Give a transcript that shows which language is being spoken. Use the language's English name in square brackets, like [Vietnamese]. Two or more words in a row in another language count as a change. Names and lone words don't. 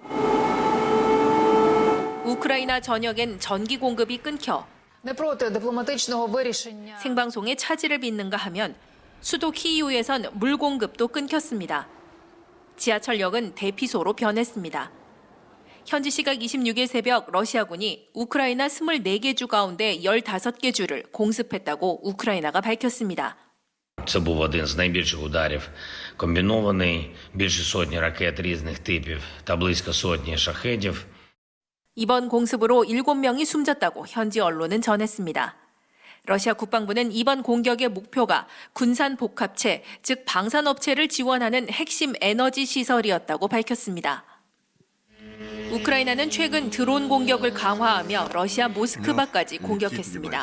[Korean] 우크라이나 전역엔 전기 공급이 끊겨 생방송에 차질을 빚는가 하면 수도 키이우에선 물 공급도 끊겼습니다. 지하철역은 대피소로 변했습니다. 현지 시각 26일 새벽 러시아군이 우크라이나 24개 주 가운데 15개 주를 공습했다고 우크라이나가 밝혔습니다. [Ukrainian] Це був один з найбільших ударів, комбінований, більше сотні ракет різних типів та близько сотні шахедів. [Korean] 이번 공습으로 7명이 숨졌다고 현지 언론은 전했습니다. 러시아 국방부는 이번 공격의 목표가 군산 복합체, 즉 방산업체를 지원하는 핵심 에너지 시설이었다고 밝혔습니다. 우크라이나는 최근 드론 공격을 강화하며 러시아 모스크바까지 공격했습니다.